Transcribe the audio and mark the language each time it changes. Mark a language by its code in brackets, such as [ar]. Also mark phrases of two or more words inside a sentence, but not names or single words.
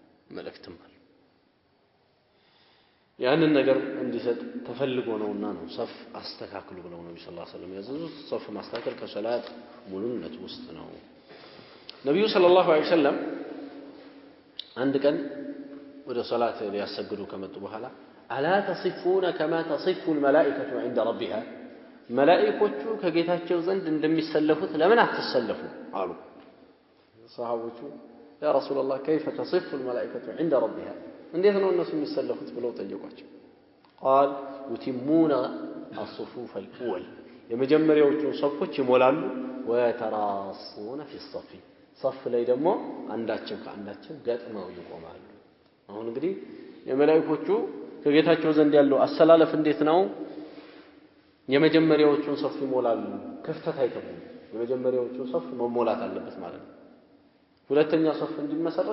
[am] ያንን ነገር እንዲሰጥ ተፈልጎ ነውና ነው ሰፍ አስተካክሉ ብለው ነብዩ [ar] صلى الله عليه وسلم [am] ያዘዙት። ሰፍ ማስተካከል ከሰላት ሙሉነት ውስጥ ነው። ነብዩ [ar] صلى الله عليه وسلم [am] አንድ ቀን ወደ ሶላት ሊያሰግዱ ከመጡ በኋላ [ar] ألا تصفون كما تصف الملائكه عند [am] ربها መላእክቶቹ ከጌታቸው ዘንድ እንደሚሰለፉት ለምን አትሰለፉ አሉ። ሰሃቦቹ [ar] يا رسول الله كيف تصف الملائكه عند ربها [am] እንዴት ነው እነሱ የሚሰለፉት ብለው ጠየቋቸው። [ar] قال يتمون الصفوف الاول [am] የመጀመሪያዎቹ ሶፎች ይሞላሉ [ar] ويتراصون في الصف صف [am] ላይ ደግሞ አንዳቸው ከአንዳቸው ገጥመው ይቆማሉ። አሁን እንግዲህ የመላእክቶቹ ከጌታቸው ዘንድ ያለው አሰላለፍ እንዴት ነው? የመጀመሪያዎቹን ሶፍ ይሞላሉ፣ ክፍተት አይተውም። የመጀመሪያዎቹ ሶፍ መሞላት አለበት ማለት ነው። ሁለተኛ ሶፍ እንዲመሰረት